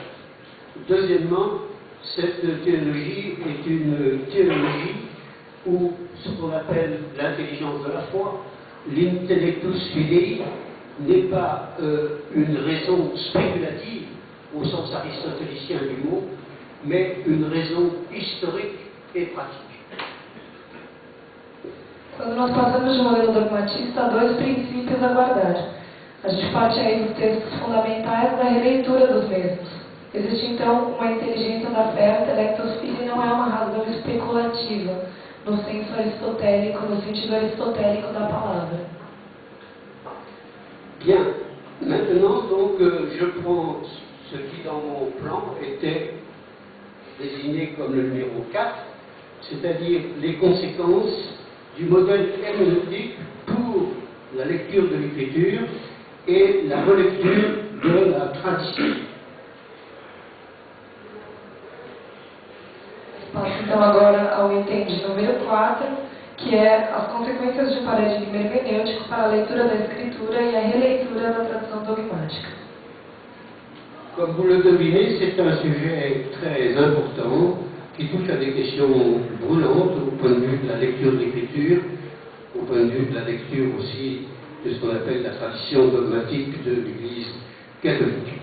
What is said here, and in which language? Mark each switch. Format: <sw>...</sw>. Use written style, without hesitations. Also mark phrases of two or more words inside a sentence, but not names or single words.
<fr>Deuxièmement, cette théologie est une théologie où ce qu'on appelle l'intelligence de la foi, l'</fr> <la>intellectus fidei,</la> <fr>n'est pas une raison spéculative au sens aristotélicien du mot, mais une raison historique et pratique.</fr> <pt>Quando nós passamos de um modelo dogmatista, há dois princípios a guardar. A gente parte aí dos textos fundamentais da releitura dos mesmos. Existe então uma inteligência da fé, o</pt> <la>intellectus fidei</la> <pt>não é uma razão especulativa, no senso aristotélico, no sentido aristotélico da palavra.</pt> <fr>Bien, maintenant donc je prends ce qui dans mon plan était désigné comme le numéro 4, c'est-à-dire les conséquences du modèle herméneutique pour la lecture de l'écriture et la relecture de la tradition.</fr> <pt>Passo então agora ao item de número 4, que é as consequências de um paradigma hermenêutico para a leitura da Escritura e a releitura da tradição dogmática.</pt> <fr>Comme vous le devinez, c'est un sujet très important qui touche à des questions brûlantes au point de vue de la lecture de l'écriture, au point de vue de la lecture aussi de ce qu'on appelle la tradition dogmatique de l'Église catholique.</fr>